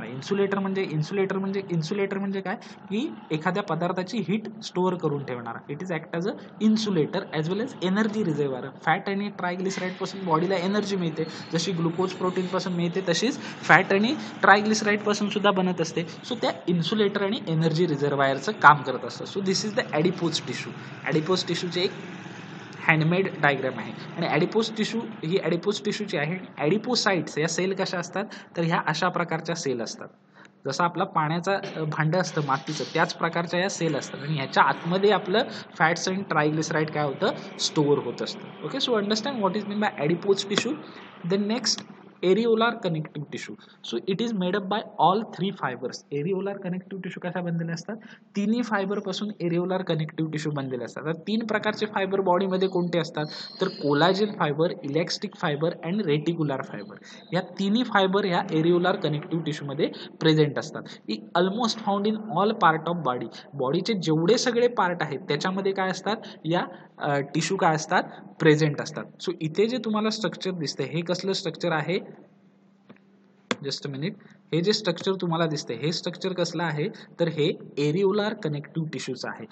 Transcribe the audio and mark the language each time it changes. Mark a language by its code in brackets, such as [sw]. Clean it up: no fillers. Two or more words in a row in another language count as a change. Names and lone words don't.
[mr] इन्सुलेटर म्हणजे काय, की एखाद्या पदार्थाची [en] heat store [mr] करून ठेवणार. [en] it is act as a insulator as well as energy reservoir. [mr] फॅट आणि ट्रायग्लिसराईडपासून बॉडीला एनर्जी मिळते, जशी ग्लुकोज प्रोटीनपासून मिळते तशीच फॅट आणि ट्रायग्लिसराईडपासून सुद्धा बनत असते. सो त्या इन्सुलेटर आणि [en] energy reservoir [mr] काम करत असतं. [en] so this is the adipose tissue. [mr] ॲडिपोज टिश्यूचे एक [en] handmade diagram [mr] आहे. आणि ॲडिपोज टिश्यूची आहे. ॲडिपोसाइट्स या सेल कशा असतात, तर ह्या अशा प्रकारच्या सेल असतात. जसं आपला पाण्याचा भांडं असतं मातीचं, त्याच प्रकारच्या या सेल असतात. आणि ह्याच्या आतमध्ये आपलं [en] fats and triglyceride [mr] काय होतं, स्टोअर होत असतं. ओके, [en] so understand what is mean by adipose tissue. then next, areolar connective tissue. So it is made up by all three fibers. areolar connective tissue [mr] कशा बनलेले असतात, तिन्ही फायबर पासून [en] areolar connective tissue [mr] बनलेले असतात. तर तीन प्रकारचे फायबर बॉडीमध्ये कोणते असतात, तर [en] collagen fiber, elastic fiber and reticular fiber. [mr] या तिन्ही फायबर ह्या [en] areolar connective tissue [mr] मध्ये प्रेझेंट असतात. [en] almost found in all part of body. [mr] बॉडीचे जेवढे सगळे पार्ट आहेत त्याच्यामध्ये काय असतात, या टिश्यू काय असतात, प्रेझेंट असतात. सो इथे जे तुम्हाला स्ट्रक्चर दिसते, हे कसलं स्ट्रक्चर आहे, [en] just a minute, [mr] हे जे स्ट्रक्चर तुम्हाला दिसते, हे स्ट्रक्चर कसलं आहे, तर हे [en] areolar connective [mr] टिश्यूचं आहे.